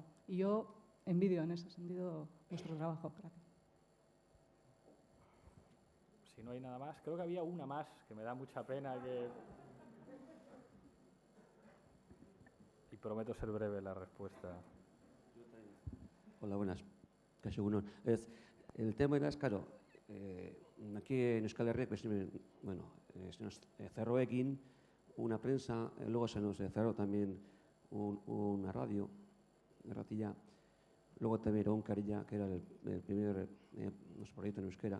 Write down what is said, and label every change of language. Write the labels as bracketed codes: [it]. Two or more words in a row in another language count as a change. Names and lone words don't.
[es] Y yo envidio en ese sentido vuestro trabajo. Gracias. Si no hay nada más, creo que había una más que me da mucha pena que... Y prometo ser breve la respuesta. Hola, buenas. [eu] Kaixo egunon. [es] El tema era, claro, aquí en Euskal Herria, pues, bueno, se nos cerró Ekin, una prensa, luego se nos cerró también una radio, Ratilla. Luego también era un Carilla, que era el primer proyecto en euskera.